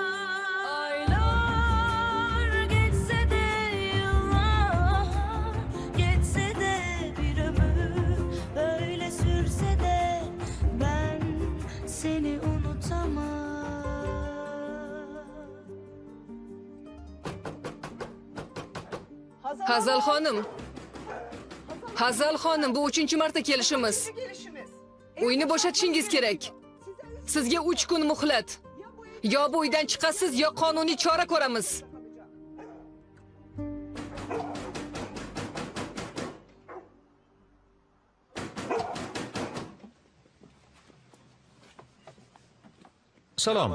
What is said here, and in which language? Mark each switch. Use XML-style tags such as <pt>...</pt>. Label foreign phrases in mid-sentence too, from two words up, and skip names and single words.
<tr>Aylar geçse de yıllar, geçse de bir ömür, böyle sürse de ben seni unutamam.</tr> <uz>Hazal xonim. Hazal xonim, bu 3-chi marta kelishimiz. Uyni bo'shatishingiz kerak. Sizga 3 kun muhlat. Yo bu uydan chiqasiz, yo qonuniy chora ko'ramiz. Salom.</uz>